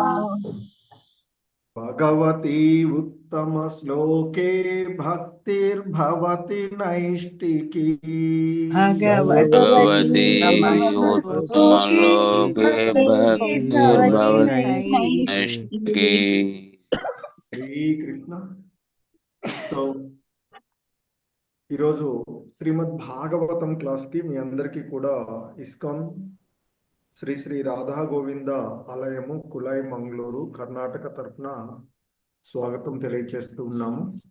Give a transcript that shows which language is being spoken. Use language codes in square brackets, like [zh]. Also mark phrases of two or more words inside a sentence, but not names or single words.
[sa] भगवती उत्तमश्लोके भक्तिर्भवति नैष्टिकी। भगवती भगवती उत्तमश्लोके उत्तमलोके भक्तिर्भवति भक्तिर्भवति नैष्टिकी। नैष्टिकी। [te] శ్రీకృష్ణ. సో ఈరోజు శ్రీమద్ భాగవతం క్లాస్కి మీ అందరికీ కూడా ఇస్కాన్ శ్రీ శ్రీ రాధా గోవింద ఆలయము కులై మంగళూరు కర్ణాటక తరఫున స్వాగతం తెలియజేస్తూ ఉన్నాము.